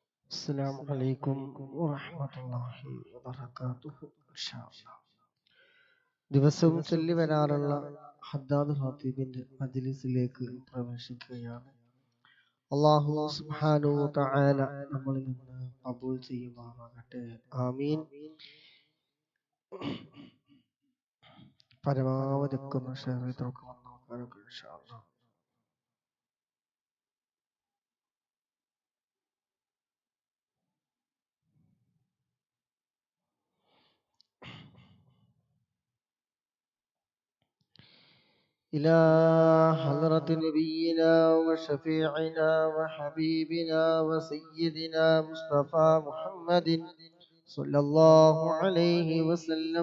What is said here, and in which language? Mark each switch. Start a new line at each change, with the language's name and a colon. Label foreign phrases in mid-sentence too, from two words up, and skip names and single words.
Arabic: السلام عليكم ورحمة الله وبركاته.
Malayalam: ദിവസവും ചൊല്ലി വരാറുള്ള ഹദ്ദാദ് ഖാത്തീബിന്റെ മജ്ലിസിലേക്ക് പ്രവേശിക്കുകയാണ്.
Arabic: الله سبحانه وتعالى
Malayalam: നമ്മളിൽ നിന്ന് ഖബൂൽ ചെയ്യുമാറാകട്ടെ. ആമീൻ. പരമാവധി ഒന്ന് ഷെയർ ചെയ്ത് നോക്കാം
Arabic: إن شاء الله. إلى حضرة نبينا وشفيعنا وحبيبنا وسيدنا مصطفى محمد صلى الله عليه وسلم.